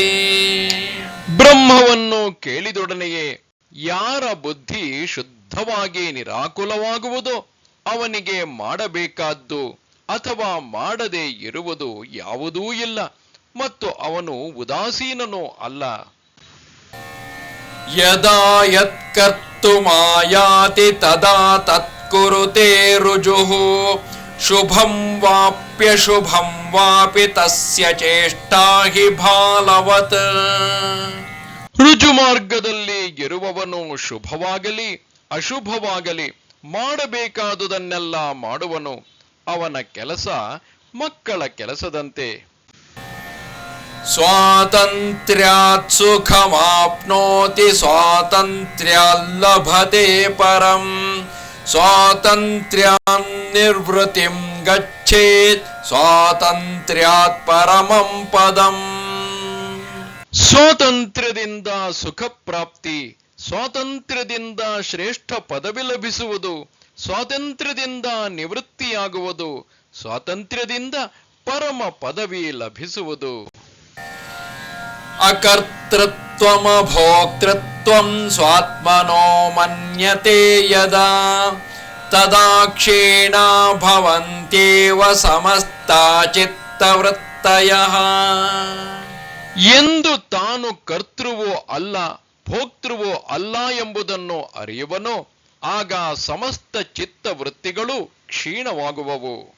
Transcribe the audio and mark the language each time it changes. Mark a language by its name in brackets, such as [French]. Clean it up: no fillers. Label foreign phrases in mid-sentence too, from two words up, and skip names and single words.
[Kannada] ಬ್ರಹ್ಮವನ್ನು ಕೇಳಿದೊಡನೆಯೇ ಯಾರ ಬುದ್ಧಿ ಶುದ್ಧವಾಗಿ ನಿರಾಕುಲವಾಗುವುದೋ ಅವನಿಗೆ ಮಾಡಬೇಕಾದ್ದು ಅಥವಾ ಮಾಡದೇ ಇರುವುದು ಯಾವುದೂ ಇಲ್ಲ, ಮತ್ತು ಅವನು ಉದಾಸೀನನೂ ಅಲ್ಲ. [Sanskrit] ಯದಾ ಯತ್ಕರ್ತುಮಾಯಾತಿ ತದಾ ತತ್ಕುರುತೆ ರುಜುಃ ಶುಭಂ ವಾಪ್ಯಶುಭಂ ವಾಪಿ ತಸ್ಯ ಚೇಷ್ಟಾ ಹಿ ಬಾಲವತ್. [Kannada] ರುಜು ಮಾರ್ಗದಲ್ಲಿ ಇರುವವನು ಶುಭವಾಗಲಿ ಅಶುಭವಾಗಲಿ ಮಾಡಬೇಕಾದುದನ್ನೆಲ್ಲ ಮಾಡುವನು. ಅವನ ಕೆಲಸ ಮಕ್ಕಳ ಕೆಲಸದಂತೆ. [Sanskrit] ಸ್ವಾತಂತ್ರ್ಯಾತ್ ಸುಖಮಾಪ್ನೋತಿ ಸ್ವಾತಂತ್ರ್ಯಾತ್ ಲಭತೆ ಪರಂ ಸ್ವಾತಂತ್ರ್ಯಾನ್ ನಿರ್ವೃತಿಂ ಗಚ್ಚೇತ್ ಸ್ವಾತಂತ್ರ್ಯಾತ್ ಪರಮಂ ಪದಂ. [Kannada] ಸ್ವಾತಂತ್ರ್ಯದಿಂದ ಸುಖ ಪ್ರಾಪ್ತಿ, ಸ್ವಾತಂತ್ರ್ಯದಿಂದ ಶ್ರೇಷ್ಠ ಪದವಿ ಲಭಿಸುವುದು, ಸ್ವಾತಂತ್ರ್ಯದಿಂದ ನಿವೃತ್ತಿಯಾಗುವುದು, ಸ್ವಾತಂತ್ರ್ಯದಿಂದ ಪರಮ ಪದವಿ ಲಭಿಸುವುದು. [Sanskrit] ಅಕರ್ತೃತ್ವಮಭೋಕ್ತೃತ್ವಂ ಸ್ವಾತ್ಮನೋ ಮನ್ಯತೆ ಯದಾ ತದಾ ಕ್ಷೀಣಾ ಭವಂತ್ಯೇವ ಸಮಸ್ತಾ ಚಿತ್ತವೃತ್ತಯಃ. [Kannada] ಎಂದು ತಾನು ಕರ್ತೃವೋ ಅಲ್ಲ ಭೋಕ್ತೃವೋ ಅಲ್ಲ ಎಂಬುದನ್ನು ಅರಿಯುವನು, ಆಗ ಸಮಸ್ತ ಚಿತ್ತವೃತ್ತಿಗಳು ಕ್ಷೀಣವಾಗುವವು.